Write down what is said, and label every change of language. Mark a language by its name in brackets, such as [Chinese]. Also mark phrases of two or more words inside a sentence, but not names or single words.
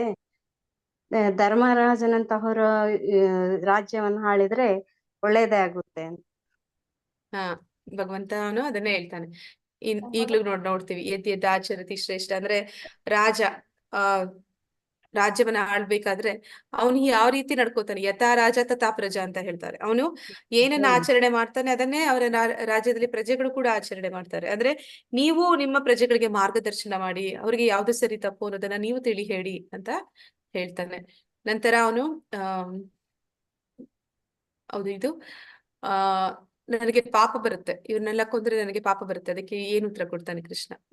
[Kannada] ಧರ್ಮರಾಜನಂತಹವರು ರಾಜ್ಯವನ್ನು ಆಳಿದ್ರೆ ಒಳ್ಳೇದೇ ಆಗುತ್ತೆ. ಹಾ, ಭಗವಂತನು ಅದನ್ನೇ ಹೇಳ್ತಾನೆ. ಈಗ್ಲೂ ನೋಡ್ತೀವಿ, [Sanskrit] ಎದ್ದ ಆಚರತಿ ಶ್ರೇಷ್ಠ [Kannada] ಅಂದ್ರೆ ರಾಜ ರಾಜ್ಯವನ್ನ ಆಳ್ಬೇಕಾದ್ರೆ ಅವನು ಯಾವ ರೀತಿ ನಡ್ಕೋತಾನೆ, [Sanskrit] ಯಥಾ ರಾಜ ತಥಾ ಪ್ರಜಾ [Kannada] ಅಂತ ಹೇಳ್ತಾರೆ. ಅವನು ಏನನ್ನ ಆಚರಣೆ ಮಾಡ್ತಾನೆ ಅದನ್ನೇ ಅವರ ರಾಜ್ಯದಲ್ಲಿ ಪ್ರಜೆಗಳು ಕೂಡ ಆಚರಣೆ ಮಾಡ್ತಾರೆ. ಅಂದ್ರೆ ನೀವು ನಿಮ್ಮ ಪ್ರಜೆಗಳಿಗೆ ಮಾರ್ಗದರ್ಶನ ಮಾಡಿ, ಅವರಿಗೆ ಯಾವ್ದು ಸರಿ ತಪ್ಪು ಅನ್ನೋದನ್ನ ನೀವು ತಿಳಿ ಹೇಳಿ ಅಂತ ಹೇಳ್ತಾನೆ. ನಂತರ ಅವನು ಹೌದು ಇದು ನನಗೆ ಪಾಪ ಬರುತ್ತೆ, ಇವ್ರನ್ನೆಲ್ಲ ಕೊಂದ್ರೆ ನನಗೆ ಪಾಪ ಬರುತ್ತೆ, ಅದಕ್ಕೆ ಏನು ಉತ್ತರ ಕೊಡ್ತಾನೆ ಕೃಷ್ಣ?